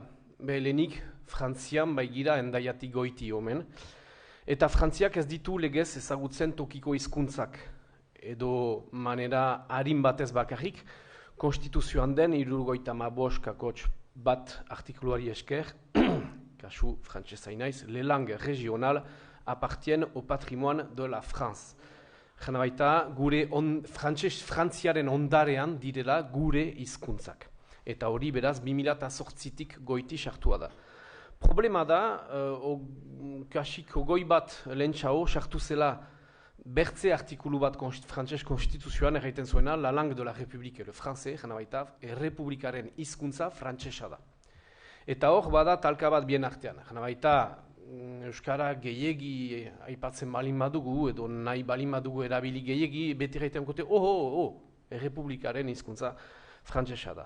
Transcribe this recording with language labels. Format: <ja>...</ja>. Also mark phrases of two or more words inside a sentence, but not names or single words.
<eu>Lehenik Frantzian bai gira Hendaiatik goiti omen. Eta Frantziak ez ditu legez ezagutzen tokiko hizkuntzak. Edo manera harin batez bakarrik, konstituzioan den 75 bat artikuluari esker, kasu frantsesa naiz,</eu> <fr>les langues régionales appartiennent au patrimoine de la France.</fr> <eu>Jena baita, gure frantziaren ondarean direla gure hizkuntzak. Eta hori beraz 2008tik goiti sartua da. Problema da, kasik ogoi bat lehentxao sartu zela bertze artikulu bat frantses konstituzioan erraiten zuena,</eu> <fr>la langue de la République, le français,</fr> <eu>jena baita, errepublikaren hizkuntza frantsesa da. Eta hor, bada talka bat bien artean. Jena baita, euskara gehiegi aipatzen balin badugu, edo nahi balin badugu erabili gehiegi, beti erraiten kote, errepublikaren hizkuntza frantsesa da.</eu>